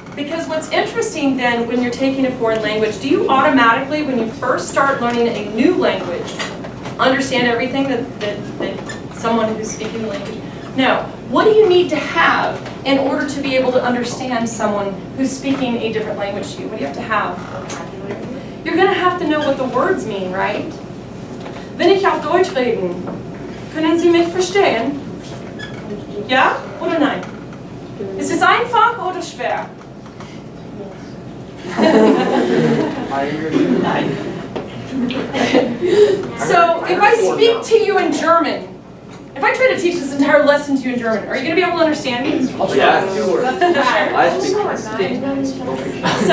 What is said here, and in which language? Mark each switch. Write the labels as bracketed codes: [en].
[en] Because what's interesting then, when you're taking a foreign language, do you automatically, when you first start learning a new language, understand everything that's someone who's speaking the language. No, what do you need to have in order to be able to understand someone who's speaking a different language to you? What do you have to have? You're going to have to know what the words mean, right? [de] Wenn ich auf Deutsch reden, können Sie mich verstehen? Ja oder nein? Ist es einfach oder schwer? [en] So, if I speak to you in German, if I try to teach this entire lesson to you in German, are you going to be able to understand me? Yeah. I speak.